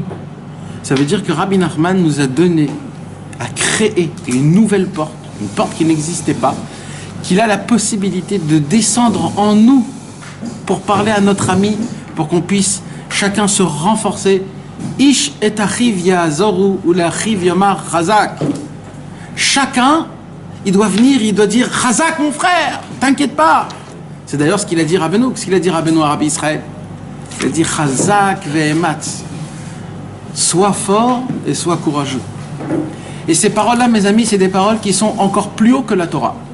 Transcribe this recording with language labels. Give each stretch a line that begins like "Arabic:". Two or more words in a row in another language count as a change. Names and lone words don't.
French: Ça veut dire que Rabbi Nachman nous a donné à créer une nouvelle porte, une porte qui n'existait pas, qu'il a la possibilité de descendre en nous pour parler à notre ami, pour qu'on puisse chacun se renforcer.
Hebrew: איש את אחיו יעזרו ולאחיו יאמר חזק.
French: Chacun, il doit venir, il doit dire chazak mon frère, t'inquiète pas. C'est d'ailleurs ce qu'il a dit Rabbeinu, ce qu'il a dit Rabbeinu à Rabbi Israël. Il a dit
Hebrew: חזק ואמץ.
French: Sois fort et sois courageux. Et ces paroles-là, mes amis, c'est des paroles qui sont encore plus haut que la Torah.